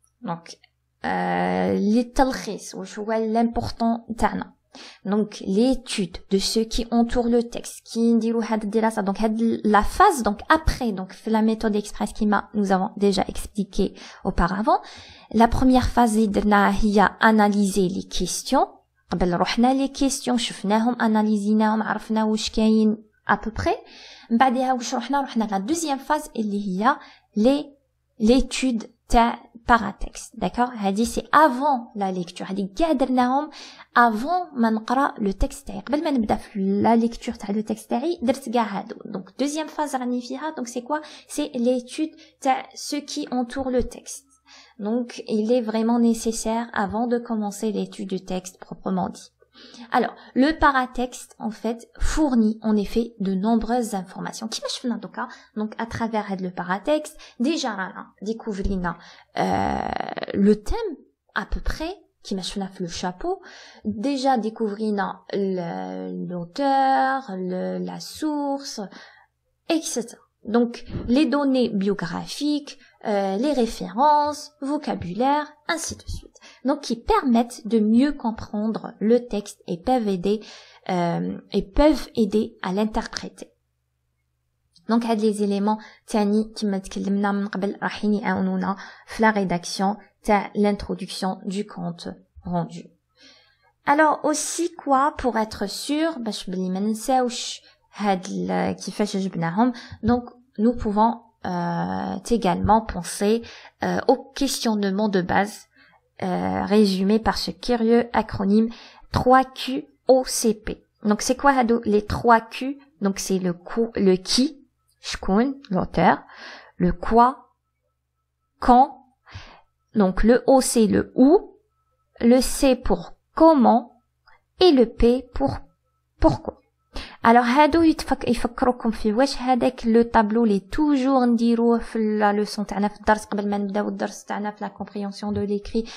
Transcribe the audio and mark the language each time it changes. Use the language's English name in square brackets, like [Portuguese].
[French] Donc, les talkhis, l'important tana. Donc l'étude de ceux qui entourent le texte, qui diront donc la phase donc après donc la méthode express qui nous avons déjà expliqué auparavant. La première phase [Arabic] هي [French] analyser les questions. [Arabic] قبل رحنا [French] les questions [Arabic] شفناهم analysinاهم عرفنا واش كاين [French] à peu près. [Arabic] بعدها واش رحنا [French] la deuxième phase [Arabic] اللي هي [French] l'étude [Arabic] تاع [French] paratexte, d'accord? [Arabic] هذه [French] c'est avant la lecture. [Arabic] هذه كاع درناهم [French] avant [Arabic] ما نقرا [French] le texte [Arabic] تاعي. قبل ما نبدا في [French] la lecture [Arabic] تاع [French] le texte [Arabic] تاعي درت كاع هادو. [French] Donc deuxième phase [Arabic] راني فيها. [French] Donc c'est quoi? C'est l'étude [Arabic] تاع [French] ceux qui entourent le texte. Donc il est vraiment nécessaire avant de commencer l'étude du texte proprement dit. Alors, le paratexte, en fait, fournit en effet de nombreuses informations. Qui m'a donc à travers le paratexte, déjà découvrina le thème à peu près, qui m'a le chapeau, déjà découvrina l'auteur, la source, etc. Donc, les données biographiques, les références, vocabulaire, ainsi de suite. Donc, qui permettent de mieux comprendre le texte et peuvent aider à l'interpréter. [Arabic] Donc, هاد [French] les éléments [Arabic] تاني كما تكلمنا من قبل راحين يعاونونا في [French] la rédaction [Arabic] تاع [French] l'introduction du compte rendu. Alors aussi quoi pour être sûr [Arabic] باش بلي ما ننساوش هاد كيفاش جبناهم. [French] Donc, nous pouvons également penser au questionnement de base résumé par ce curieux acronyme 3QOCP. Donc c'est quoi les 3Q? Donc c'est le qui, shkoun, l'auteur, le quoi, quand, donc le O c'est le où, le C pour comment et le P pour pourquoi. [Arabic] Alors هادو يفكروكم في واش هذاك لو طابلو لي توجور نديروه في لا لوسون تاعنا في الدرس قبل ما نبداو الدرس تاعنا في لا [French] compréhension de l'écrit.